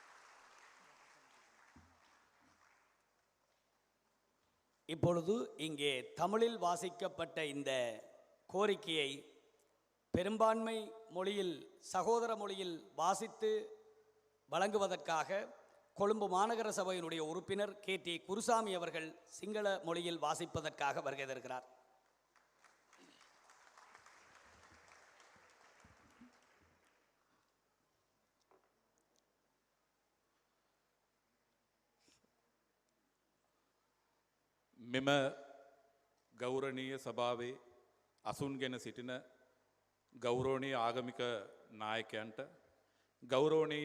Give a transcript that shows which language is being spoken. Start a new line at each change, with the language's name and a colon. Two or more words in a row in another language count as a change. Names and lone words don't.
Tamil: இப்பொழுது இங்கே தமிழில் வாசிக்கப்பட்ட இந்த கோரிக்கையை பெரும்பான்மை மொழியில், சகோதர மொழியில் வாசித்து வழங்குவதற்காக கொழும்பு மாநகர சபையினுடைய உறுப்பினர் KT குருசாமி அவர்கள் சிங்கள மொழியில் வாசிப்பதற்காக வருகை தருகிறார்.
Sinhala: මෙම ගෞරවනීය සභාවේ අසුන්ගෙන සිටින ගෞරවනීය ආගමික නායකයන්ට, ගෞරවනීය